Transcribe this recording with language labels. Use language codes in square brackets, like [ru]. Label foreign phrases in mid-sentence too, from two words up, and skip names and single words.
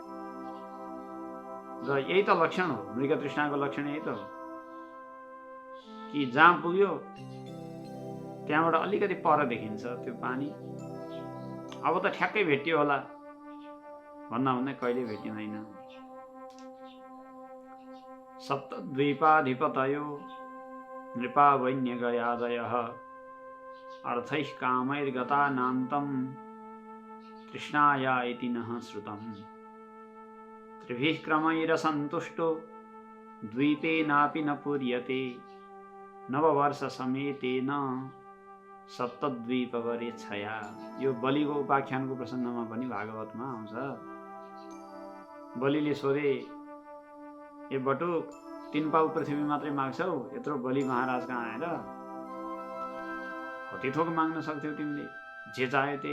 [ne] र यही त लक्षण हो, मृग तृष्णाको लक्षण यही त हो कि जहाँ पुग्यो त्यहाँबाट अलिकति पर देखिन्छ त्यो पानी, अब त ठ्याक्कै भेटियो होला भन्दा भन्दै कहिले भेटिँदैन। [sa] सप्तद्वीपाधिपतयो नृपा वैन्यगयादयः अर्थैः कामैर्गता नान्तं तृष्णाय इति नः श्रुतम् त्रिभिः क्रमैरसन्तुष्टो द्वीपेनापि न पूर्यते नववर्षसमेतेन सप्तद्वीपवरेच्छया। [ne] यो बलिको उपाख्यानको प्रसङ्गमा पनि भागवतमा आउँछ। बलिले सोधे, ए बटुक, 3 पाउ पृथ्वी मात्रै माग्छौ? यत्रो बलि महाराज कहाँ आएर कति थोक माग्न सक्थ्यौ तिमीले? जे चाह्यो त्यही।